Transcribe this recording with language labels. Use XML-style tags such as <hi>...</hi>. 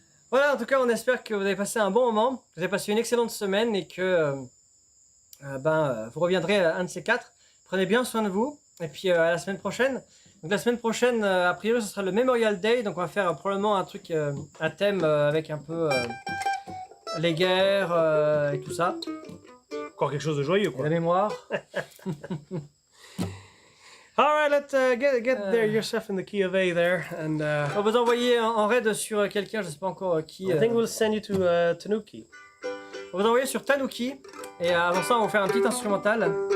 <fr>Voilà, en tout cas, on espère que vous avez passé un bon moment, que vous avez passé une excellente semaine et que vous reviendrez un de ces quatre. Prenez bien soin de vous et puis à la semaine prochaine. Donc la semaine prochaine, a priori, ce sera le Memorial Day, donc on va faire probablement un truc, un thème avec un peu les guerres et tout ça. Encore quelque chose de joyeux, Et quoi. la mémoire.</fr> <en>All right, let's get there yourself in the key of A there, and</en> <fr>On va vous envoyer en raid sur quelqu'un, je sais pas encore qui.</fr> <en>I think we'll send you to Tanuki.</en> <fr>On va vous envoyer sur Tanuki, et avant ça, on va faire un petit instrumental.</fr>